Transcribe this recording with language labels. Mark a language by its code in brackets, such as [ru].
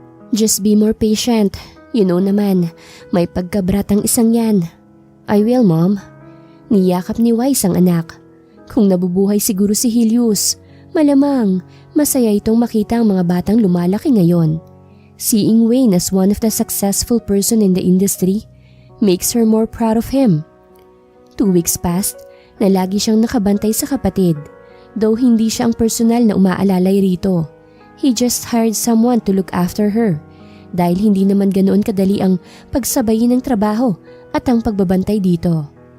[en] Just be more patient. You know naman, may pagkabratang isang yan. I will, Mom. [tl] Niyakap ni Wise ang anak. Kung nabubuhay siguro si Helios, malamang masaya itong makita ang mga batang lumalaki ngayon. [en] Seeing Wayne as one of the successful person in the industry makes her more proud of him. [tl] 2 weeks passed na lagi siyang nakabantay sa kapatid, though hindi siya ang personal na umaalalay rito. He just hired someone to look after her dahil hindi naman ganoon kadali ang pagsabayin ng trabaho at ang pagbabantay dito.